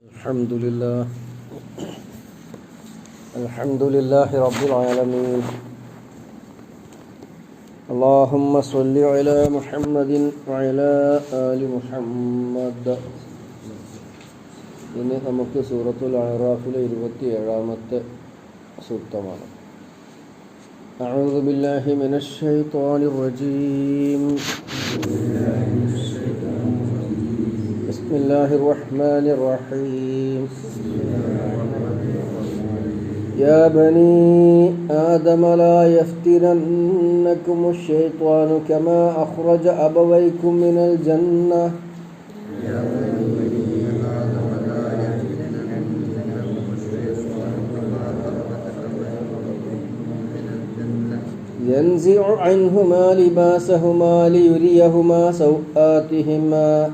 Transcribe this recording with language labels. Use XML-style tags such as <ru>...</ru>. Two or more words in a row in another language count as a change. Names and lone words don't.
<ar>الحمد لله الحمد لله رب العالمين. اللهم صل على محمد وعلى آل محمد.</ar> <ml>ഇന്ന് നമുക്ക് സൂറത്തുൽ അഅറാഫിലെ 27-ാമത്തെ സൂക്തമാണ്.</ml> <ar>أعوذ بالله من الشيطان الرجيم. بسم الله الرحمن الرحيم. يا بني آدم لا يفتننكم الشيطان كما أخرج أبويكم من الجنة ينزع عنهما لباسهما ليريهما سوآتهما</ar>